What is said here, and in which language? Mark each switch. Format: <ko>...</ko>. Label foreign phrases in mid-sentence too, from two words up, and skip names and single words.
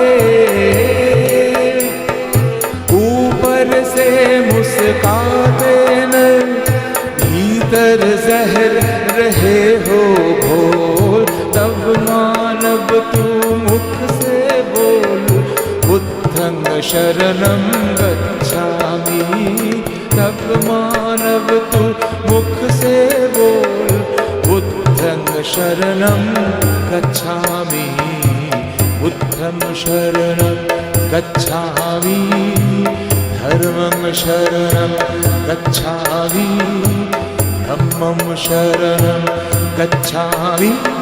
<hi>से मुस्काते न भीतर जहर रहे हो घोल, तब मानव तू मुख से बोल,</hi> <pi>बुद्धं शरणं गच्छामि,</pi> <hi>तब मानव तू मुख से बोल,</hi> <pi>बुद्धं शरणं गच्छामि, बुद्धं शरणं गच्छामि, धर्मं शरणं गच्छामि, धम्मं शरणं गच्छामि।</pi>